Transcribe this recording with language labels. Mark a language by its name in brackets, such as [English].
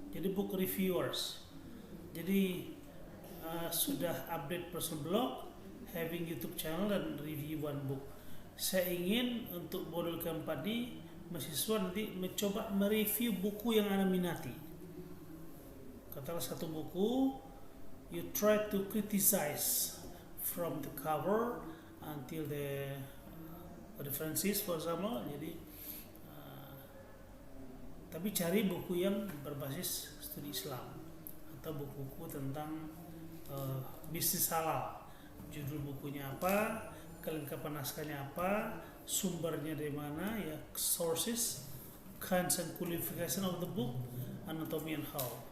[English] Jadi book reviewers. Jadi sudah update personal blog, having YouTube channel, dan review one book. [Indonesian] Saya ingin untuk modul keempat ini mahasiswa nanti mencoba mereview buku yang Anda minati. Katakanlah satu buku, [English] you try to criticize from the cover until the references for example. [Indonesian] Jadi tapi cari buku yang berbasis studi Islam atau buku-buku tentang bisnis halal. Judul bukunya apa, kelengkapan naskahnya apa, sumbernya dari mana, ya, [English] sources, kinds and qualification of the book, anatomy and how.